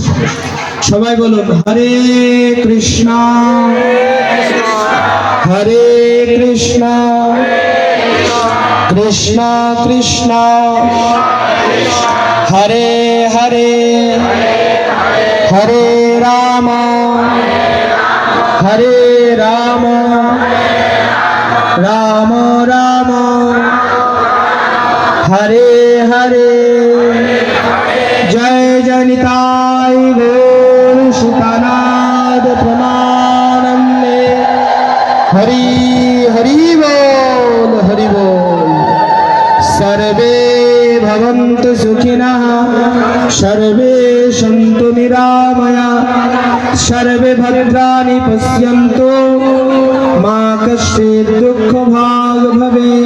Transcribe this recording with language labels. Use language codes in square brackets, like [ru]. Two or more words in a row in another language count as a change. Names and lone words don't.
[bn] সবাই বলুন [sa] হরে কৃষ্ণ হরে কৃষ্ণ কৃষ্ণ কৃষ্ণ হরে হরে হরে রাম হরে রাম রাম রাম হরে হরে। [bn] জয় জয় নিতাই গৌর সুতানাদ প্রমানন্দে। হরি হরি বোল হরি বোল। [sa] सर्वे भवन्तु सुखिनः सर्वे सन्तु निरामयाः सर्वे भद्राणि पश्यन्तु मा कश्चित् दुःखभाग् भवेत्।